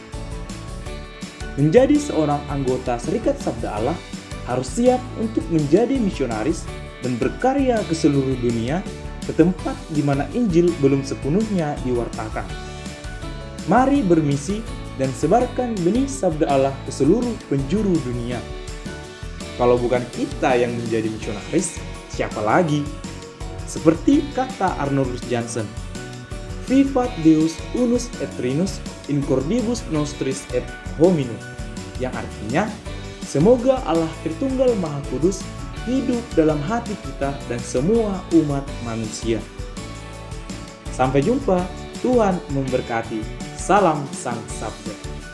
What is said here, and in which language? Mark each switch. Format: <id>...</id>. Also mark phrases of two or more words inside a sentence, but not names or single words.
<id>Menjadi seorang anggota Serikat Sabda Allah harus siap untuk menjadi misionaris dan berkarya ke seluruh dunia, ke tempat di mana Injil belum sepenuhnya diwartakan. Mari bermisi dan sebarkan benih Sabda Allah ke seluruh penjuru dunia. Kalau bukan kita yang menjadi misionaris, siapa lagi? Seperti kata</id> <la>Arnoldus Jansen, Vivat Deus unus et trinus in cordibus nostris et hominum,</la> <id>yang artinya, semoga Allah Tritunggal Maha Kudus hidup dalam hati kita dan semua umat manusia. Sampai jumpa, Tuhan memberkati. Salam Sang Sabda.</id>